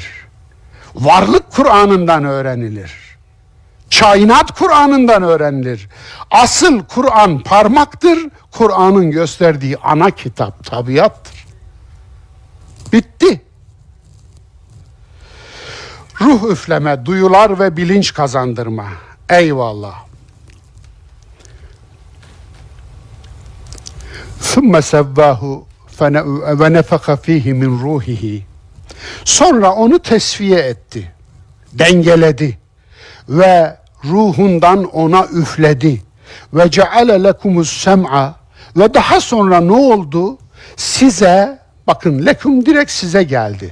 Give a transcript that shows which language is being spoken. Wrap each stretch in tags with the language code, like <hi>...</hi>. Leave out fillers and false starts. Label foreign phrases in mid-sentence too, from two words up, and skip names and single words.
<tr>Varlık Kur'an'ından öğrenilir. Kainat Kur'an'ından öğrenilir. Asıl Kur'an parmaktır. Kur'an'ın gösterdiği ana kitap tabiattır. Bitti. Ruh üfleme, duyular ve bilinç kazandırma. Eyvallah.</tr> <ar>ثُمَّ سَوَّاهُ وَنَفَخَ ف۪يهِ مِنْ رُوحِهِ.</ar> <tr>Sonra onu tesviye etti, dengeledi ve ruhundan ona üfledi.</tr> <ar>وجعل لكم السمع.</ar> <tr>Ve daha sonra ne oldu? Size, bakın lekum direkt size geldi.</tr>